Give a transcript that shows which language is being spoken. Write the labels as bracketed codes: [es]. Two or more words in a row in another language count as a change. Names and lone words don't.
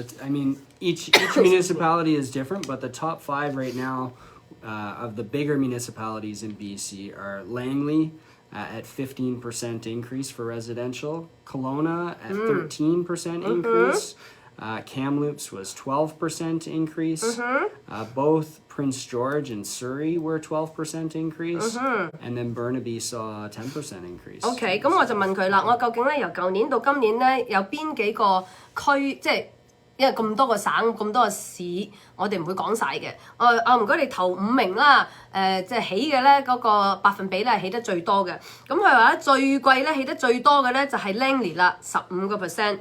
[en] Each municipality is different, but the top 5 right now of the bigger municipalities in BC are Langley at 15% increase for residential, Kelowna at 13% increase, Kamloops was 12% increase. Both Prince George and Surrey were 12% increase. And then Burnaby saw a 10% increase. [yue] Okay, 咁我就問佢啦，我究竟咧由舊年到今年咧有邊幾個區，即係因為咁多個省、咁多個市，我哋唔會講晒嘅。唔該你頭5名啦，即係起嘅咧嗰個百分比咧係起得最多嘅。咁佢話咧最貴咧起得最多嘅咧就係 Langley 啦，15%。